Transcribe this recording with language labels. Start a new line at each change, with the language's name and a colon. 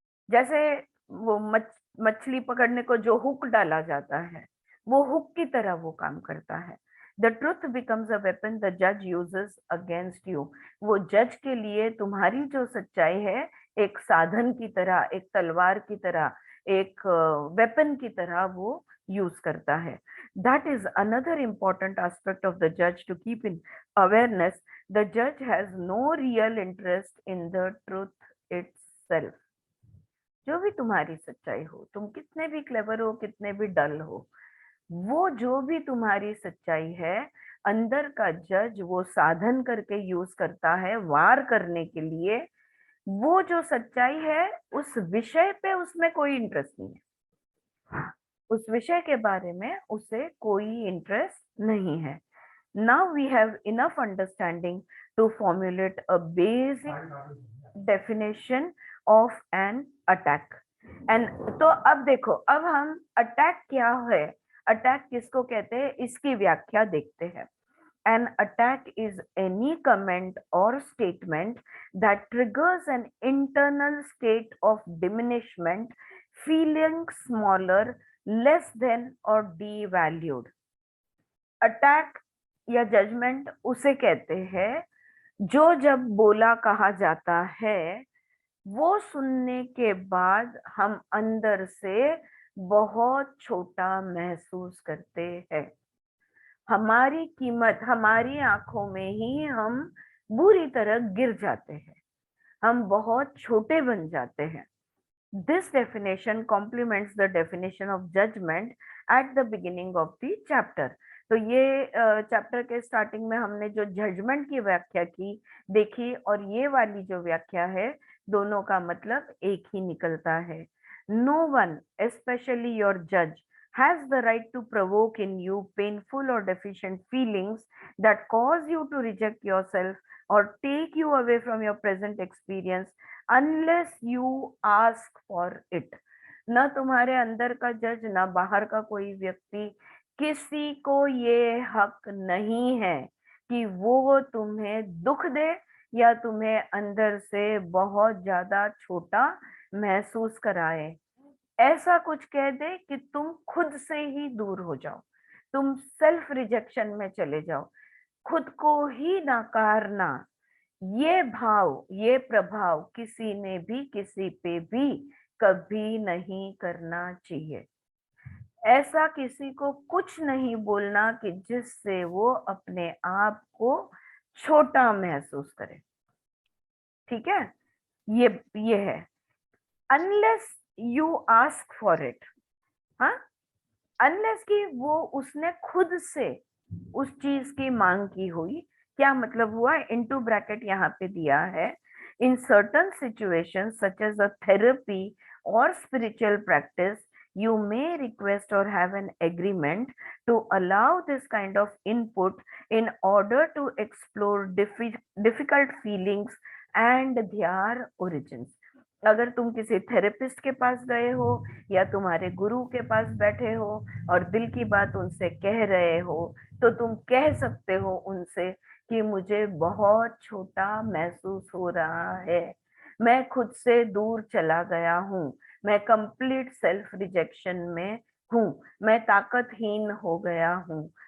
Hindi: जैसे वो मछली पकड़ने को जो हुक डाला जाता है, वो हुक की तरह वो काम करता है।
English: The truth becomes a weapon the जज uses against you.
Hindi: वो जज के लिए तुम्हारी जो सच्चाई है, एक साधन की तरह, एक तलवार की तरह, एक वेपन की तरह वो यूज करता है।
English: That is another important aspect of the judge to keep in awareness. The judge has no real interest in the truth itself.
Hindi: जो भी तुम्हारी सच्चाई हो, तुम कितने भी क्लेवर हो, कितने भी डल हो, वो जो भी तुम्हारी सच्चाई है, अंदर का जज वो साधन करके यूज करता है वार करने के लिए। वो जो सच्चाई है, उस विषय पे उसमें कोई इंटरेस्ट नहीं है, उस विषय के बारे में उसे कोई इंटरेस्ट नहीं है।
English: Now we have enough understanding to formulate a basic definition of an attack.
Hindi: And तो अब देखो, अब हम अटैक क्या है, अटैक किसको कहते हैं, इसकी व्याख्या देखते हैं।
English: An attack is any comment or statement that triggers an internal state of diminishment, feeling smaller, less than or devalued.
Hindi: Attack या जजमेंट उसे कहते हैं जो जब बोला कहा जाता है, वो सुनने के बाद हम अंदर से बहुत छोटा महसूस करते हैं। हमारी कीमत हमारी आंखों में ही हम बुरी तरह गिर जाते हैं, हम बहुत छोटे बन जाते हैं।
English: This definition complements the definition of judgment at the beginning of the chapter.
Hindi: तो ये चैप्टर के स्टार्टिंग में हमने जो जजमेंट की व्याख्या की देखी, और ये वाली जो व्याख्या है, दोनों का मतलब एक ही निकलता है।
English: No one, especially your judge, has the right to provoke in you painful or deficient feelings that cause you to reject yourself or take you away from your present experience unless you ask for it.
Hindi: न तुम्हारे अंदर का जज, न बाहर का कोई व्यक्ति, किसी को ये हक नहीं है कि वो तुम्हें दुख दे या तुम्हें अंदर से बहुत ज्यादा छोटा महसूस कराए, ऐसा कुछ कह दे कि तुम खुद से ही दूर हो जाओ, तुम सेल्फ रिजेक्शन में चले जाओ, खुद को ही नकारना। ये भाव, ये प्रभाव किसी ने भी किसी पे भी कभी नहीं करना चाहिए। ऐसा किसी को कुछ नहीं बोलना कि जिससे वो अपने आप को छोटा महसूस करे। ठीक है, ये है।
English: unless you ask for it,
Hindi: हाँ, अनलेस कि वो उसने खुद से उस चीज की मांग की हुई। क्या मतलब हुआ?
English: into bracket
Hindi: यहाँ पे दिया है,
English: In certain situation such as a therapy और spiritual practice you may request or have an agreement to allow this kind of input in order to explore difficult feelings and their origins.
Hindi: अगर तुम किसी therapist के पास गए हो या तुम्हारे गुरु के पास बैठे हो और दिल की बात उनसे कह रहे हो, तो तुम कह सकते हो उनसे कि मुझे बहुत छोटा महसूस हो रहा है, मैं खुद से दूर चला गया हूँ, मैं कंप्लीट सेल्फ रिजेक्शन में हूँ, मैं ताकतहीन हो गया हूँ।